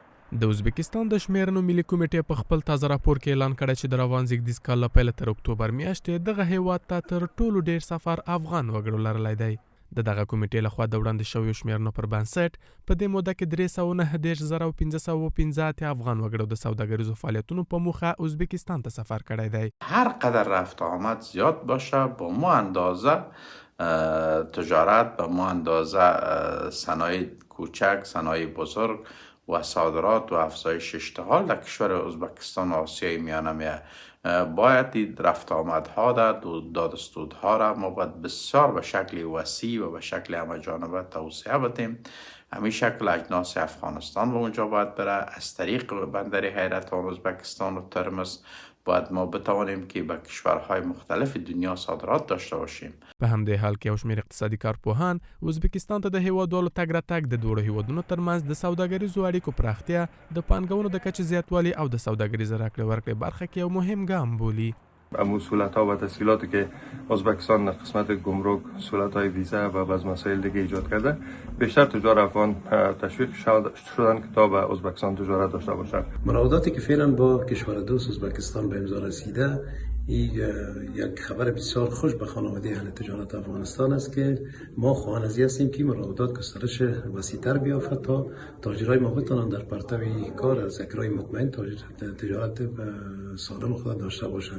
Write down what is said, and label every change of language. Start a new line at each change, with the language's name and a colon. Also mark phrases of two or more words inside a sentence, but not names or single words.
Pashto: د ازبکستان د شمیرنو ملي کمیټې په خپل تازه راپور کې اعلان کړی چې د روان زیږدیز کال له پیله تر اکتوبر میاشتې دغه هیواد ته تر ټولو ډیر سفر افغان وګړو لرلی دی. د دغه کمیټې لخوا د وړاندې شویو شمیرنو پر بنسټ په دې موده کې 309,515 افغان وګړو د سوداګریزو فعالیتونو په موخه ازبکستان ته سفر کړی دی.
Persian: هر قدر رفت آمد زیاد باشه با ما اندازه تجارت، با ما اندازه صنایع کوچک، صنایع بزرگ و صادرات و افزایش اشتغال در کشور ازبکستان و آسیای میانه باید دید رفت آمدها را، دادستودها را ما باید بسیار به شکل وسیع و به شکل همه جانبه توسعه بدیم. همین شکل اجناس افغانستان به اونجا باید بره، از طریق بندر حیرتان ازبکستان و ترمز باید ما بتوانیم که به کشورهای مختلف دنیا صادرات داشته باشیم.
Pashto: په همدې حال کې یو شمېر اقتصادي کارپوهان ازبکستان ته د هیوادوالو تګ راتګ د دواړو هیوادونو ترمنځ د سوداګریزو اړیکو پراختیا، د پانګونو د کچې زیاتوالي او د سوداګریزې راکړې ورکړې برخه کې یو مهم ګام بولي.
Persian: سهولت‌ها و تسهیلاتی که ازبکستان در قسمت گمرک، سهولت‌های ویزا و بعض مسائل دیگه ایجاد کرده، بیشتر تجار افغان تشویق شدن که تا به ازبکستان تجارت داشته باشند. مراوداتی که فعلا با کشور دوست ازبکستان به امضا رسیده، این یک خبر بسیار خوش به خانواده اهل تجارت افغانستان است که ما خواهان هستیم که مراودات گسترش وسیع‌تر بیافت تا تاجرای ما بتوانند در پرتو کار از یک راه مطمئن تجارت سالم خود داشته باشند.